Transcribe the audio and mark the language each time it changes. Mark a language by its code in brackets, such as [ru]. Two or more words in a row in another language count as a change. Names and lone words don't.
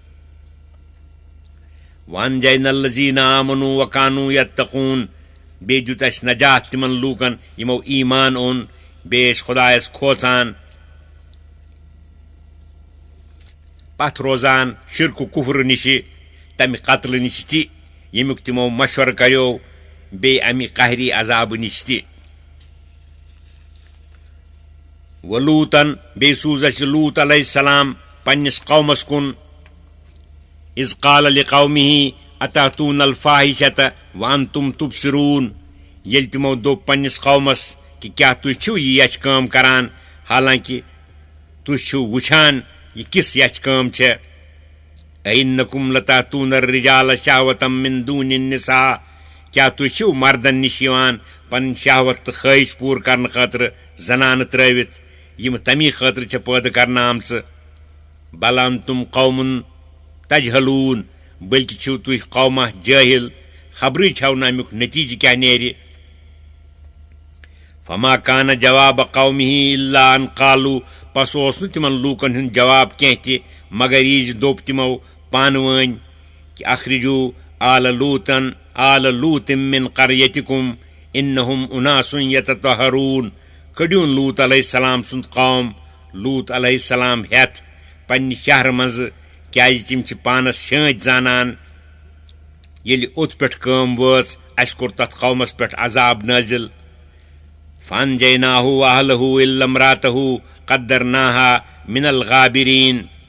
[ar] وانجینا الذین آمنوا وکانوا یتقون [ks] بیٚیہِ دیُت اسہِ نجات تِمن لوٗکن یِمو ایمان اوٚن بیٚیہِ ٲسۍ خۄدایس کھوژان پتھ روزان شرکہٕ کُفرٕ نِشہِ تمہِ قتلہٕ نِش تہِ ییٚمیُک تِمو مشورٕ کریو بیٚیہِ امہِ قہری عذابہٕ نِش تہِ ولوٗتن بیٚیہِ سوٗز اسہِ لوٗط [ar] علیہ السلام [ks] پننِس قومس کُن [ar] اذ قال لقومہ اتاتون الفاحشۃ وانتم تبصرون [ks] ییٚلہِ تِمو دوٚپ پننِس قومس کہ کیٛاہ تُہۍ چھِو یہِ یچھ کٲم کران حالانکہ تُہۍ چھِو وٕچھان یہِ کِژھ یچھ کٲم چھےٚ [ar] اَإِنَّكُمْ لَتَأْتُونَ الرِّجَالَ شَهْوَةً مِّن دُونِ النِّسَاءِ [ks] کیٛاہ تُہۍ چھِو مردن نِش یِوان پنٕنۍ شہوت تہٕ خٲہِش پوٗرٕ کرنہٕ خٲطرٕ زنانہٕ ترٲوِتھ یِم تمی خٲطرٕ چھےٚ پٲدٕ کرنہٕ آمژٕ [ar] بل انتم قوم تجہلون [ks] بلکہ چھِو تُہۍ قومہ جٲہِل خبرٕے چھو نہٕ امیُک نتیٖجہٕ کیٛاہ نیرِ [ar] فما کان جواب قومہ الا ان قالوا [ks] پس اوس نہٕ تِمن لوٗکن ہُنٛد جواب کینٛہہ تہِ مگر یہِ زِ دوٚپ تِمو پانہٕ ؤنۍ کہ [ar] اخرجو آل لوٗطٍ من قریتکم انہم اناس یتطہرون [ks] کٔڑِوُن لوٗط [ar] علیہ السلام [ks] سُنٛد قوم لوٗط [ar] علیہ السلام [ks] ہٮ۪تھ پننہِ شہرٕ منٛزٕ کیٛازِ تِم چھِ پانس شٲنٛتۍ زانان ییٚلہِ اوٚت پٮ۪ٹھ کٲم وٲژ اسہِ کوٚر تتھ قومس پٮ۪ٹھ عذاب نٲزِل [ar] فانجیناہ واہلہ الا امرأتہ قدرناہا من الغابرین